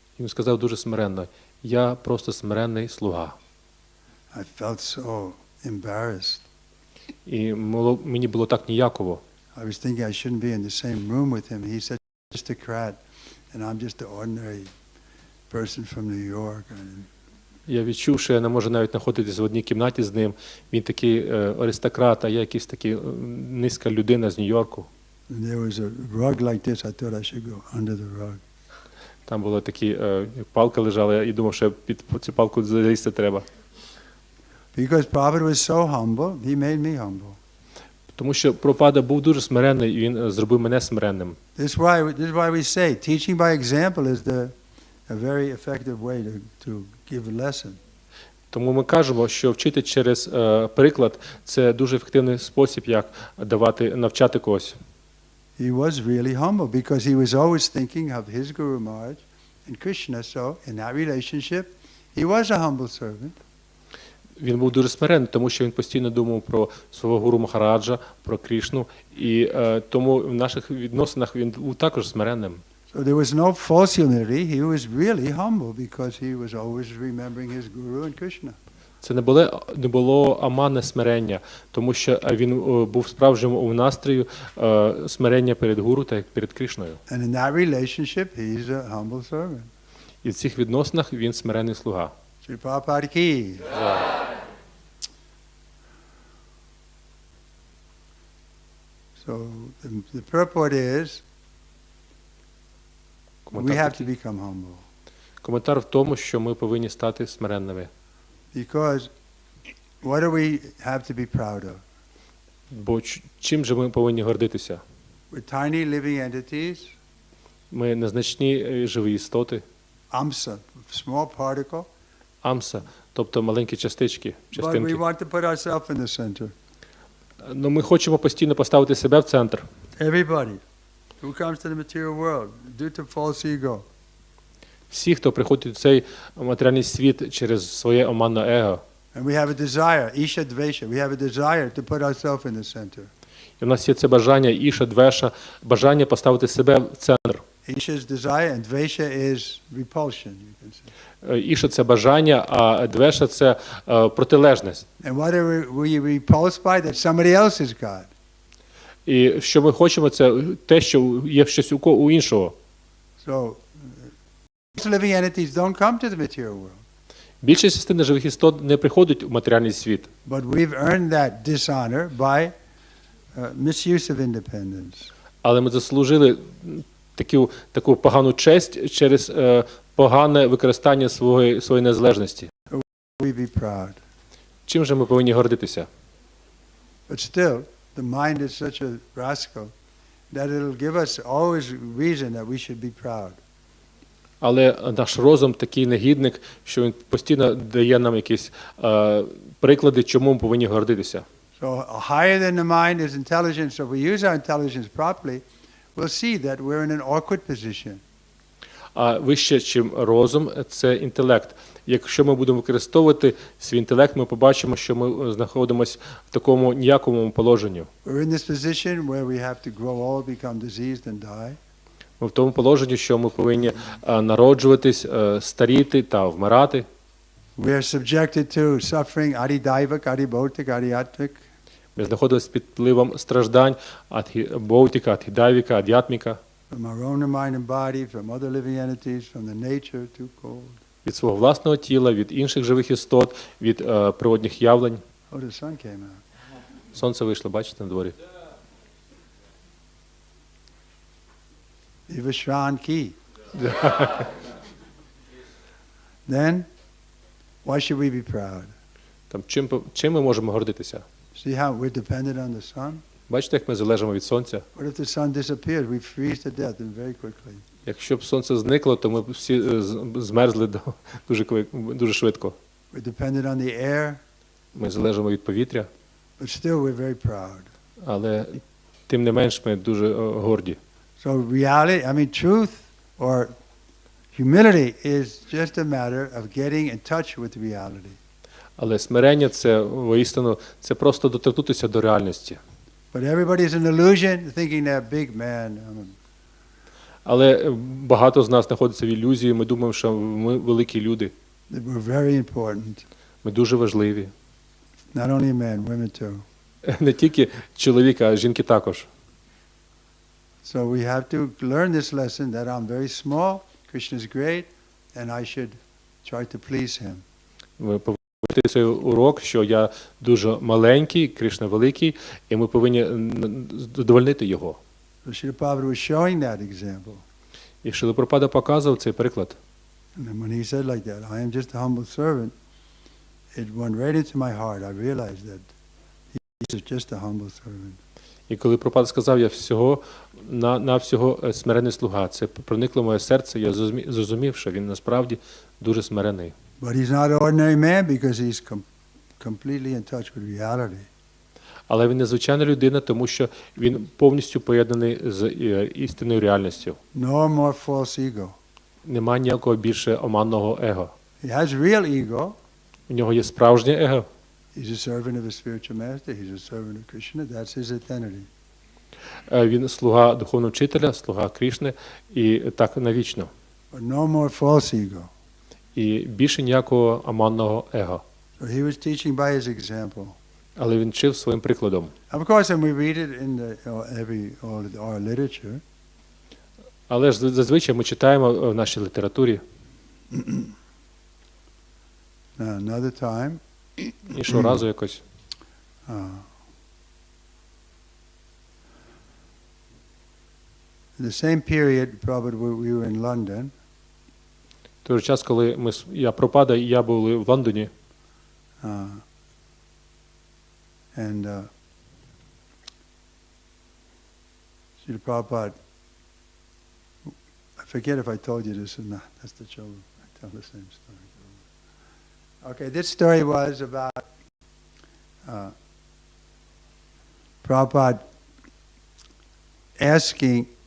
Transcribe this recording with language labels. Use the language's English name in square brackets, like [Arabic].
[Ukrainian] Він сказав дуже смиренно, я просто смиренний слуга. [English] I felt so embarrassed. [Ukrainian] І мені було так ніяково. [English] I was thinking I shouldn't be in the same room with him. He's such an aristocrat, and I'm just an ordinary person from New York. [Ukrainian] Я відчув, що я не можу навіть знаходитися в одній кімнаті з ним. Він такий аристократ, а я якийсь такий низька людина з Нью-Йорку. [English] And there was a rug like this. I thought I should go under the rug. [Ukrainian] Там була такі палка лежала, і думав, що під цю палку залізти треба. [English] Because Prabhupada was so humble, he made me humble. [Ukrainian] Тому що Прабхупада був дуже смиренний, і він зробив мене смиренним. [English] This is why we say teaching by example is a very effective way to give a lesson. [Ukrainian] Тому ми кажемо, що вчити через приклад – це дуже ефективний спосіб, як навчати когось. [English] He was really humble because he was always thinking of his Guru Maharaj and Krishna. So in that relationship, he was a humble servant. [Ukrainian] Він був дуже смиренний, тому що він постійно думав про свого гуру Махараджа, про Крішну, і тому в наших відносинах він був також смиренним. [English] So there was no false humility. He was really humble because he was always remembering his Guru and Krishna. [Ukrainian] Це не було аманне смирення, тому що він був справжнім у настрою смирення перед гуру та перед Крішною. [English] And in that relationship, he's a humble servant. [Ukrainian] І в цих відносинах він смиренний слуга. [Hindi] Sri Prabhupada ki. [English] So the purport is we have to become humble. [Ukrainian] Коментар в тому, що ми повинні стати смиренними. [English] Because what do we have to be proud of? [Ukrainian] Бо чим же ми повинні гордитися? [English] We're tiny living entities. [Ukrainian] Ми незначні живі істоти. [English] Amsa, small particle. [Ukrainian] Амса, тобто маленькі частички, [English] But we [Ukrainian] частинки. [English] want to put ourselves in the center. [Ukrainian] Ну, ми хочемо постійно поставити себе в центр. [English] Everybody who comes to the material world due to false ego. [Ukrainian] Всі, хто приходить у цей матеріальний світ через своє оманне его. [English] And we have a desire, isha dvesha, we have a desire to put ourselves in the center. [Ukrainian] І в нас є це бажання, іша, двеша, бажання поставити себе в центр. [English] Isha is desire and dvesha is repulsion, you can say. [Ukrainian] Іша – це бажання, а двеша – це протилежність. [English] And what are we repulsed by? That somebody else is God. [Ukrainian] І що ми хочемо – це те, що є щось у іншого. [English] So, most living entities don't come to the material world. [Ukrainian] Більшість частина живих істот не приходить у матеріальний світ. [English] But we've earned that dishonor by misuse of independence. [Ukrainian] Але ми заслужили таку погану честь через погане використання своєї незалежності. [English] We be proud. [Ukrainian] Чим же ми повинні гордитися? [English] But still, the mind is such a rascal that it'll give us always reason that we should be proud. [Ukrainian] Але наш розум такий негідник, що він постійно дає нам якісь приклади, чому ми повинні гордитися. [English] So higher than the mind is intelligence. So if we use our intelligence properly, we'll see that we're in an awkward position. [Ukrainian] А вище, чим розум, це інтелект. Якщо ми будемо використовувати свій інтелект, ми побачимо, що ми знаходимося в такому ніякому положенні. [English] We're in this position where we have to grow old, become diseased and die. [Ukrainian] Ми в тому положенні, що ми повинні народжуватись, старіти та вмирати. [English] We are subjected to suffering, adidaivic, adibautic, adiatmic. [Ukrainian] Ми знаходимося під впливом страждань, адхібаутика, адхідайвіка, ад'ятміка. [English] From our own mind and body, from other living entities, from the nature too cold. [Ukrainian] Від свого власного тіла, від інших живих істот, від природних явлень. [English] Oh, the sun came out. [Ukrainian] Сонце вийшло, бачите, на дворі. [Hindi] Vivashran ki. [English] Then, why should we be proud? [Ukrainian] Там, чим ми можемо гордитися? [English] See how we're dependent on the sun? [Ukrainian] Бачите, як ми залежимо від сонця? [English] What if the sun disappears? We freeze to death and very quickly. [Ukrainian] Якщо б сонце зникло, то ми б всі змерзли дуже швидко. [English] We're dependent on the air, [Ukrainian] Ми залежимо від повітря, [English] but still we're very proud. [Ukrainian] але тим не менш ми дуже горді. [English] So reality, truth or humility is just a matter of getting in touch with reality. [Ukrainian] Але смирення – це, воістину, це просто доторкнутися до реальності. [English] But everybody's an illusion, thinking they're big man. [Ukrainian] Але багато з нас знаходиться в ілюзії, ми думаємо, що ми великі люди. [English] We're very important. [Ukrainian] Ми дуже важливі. [English] Not only men, women too. [Ukrainian] Не тільки чоловіки, а жінки також. [English] So we have to learn this lesson that I'm very small, Krishna is great, and I should try to please him. [Ukrainian] Ми повинні цей урок, що я дуже маленький, Кришна великий, і ми повинні задовольнити його. [English] So Srila Prabhupada was showing that example. [Ukrainian] І Шрила Прабхупада показував цей приклад. [English] And then when he said like that, I am just a humble servant, it went right into my heart. I realized that he is just a humble servant. [Ukrainian] І коли Прабхупада сказав, я всього на всього смирений слуга, це проникло в моє серце, я зрозумів, що він насправді дуже смирений. [English] But he's not an ordinary man because he's completely in touch with reality. [Ukrainian] Але він незвичайна людина, тому що він повністю поєднаний з істинною реальністю. [English] No more false ego. [Ukrainian] Нема ніякого більше оманного его. [English] He has real ego. [Ukrainian] У нього є справжнє его. [English] He's a servant of a spiritual master. He's a servant of Krishna. That's his identity. [Ukrainian] Він слуга духовного вчителя, слуга Крішни, і так навічно. [English] But no more false ego. [Ukrainian] І більше ніякого оманного его. [English] So he was teaching by his example. [Ukrainian] Але він вчив своїм прикладом. [English] Of course, and we read it in our literature. [Ukrainian] Але ж зазвичай ми читаємо в нашій літературі. [English] Another time. [Ukrainian] Іншого разу якось. [English] In the same period, probably we were in London. [Ukrainian] В той же час, коли Прабхупада і я були в Лондоні. [English] And Srila Prabhupada, I forget if I told you this or not. That's the trouble. I tell the same story. Okay, this story was about Prabhupada asking.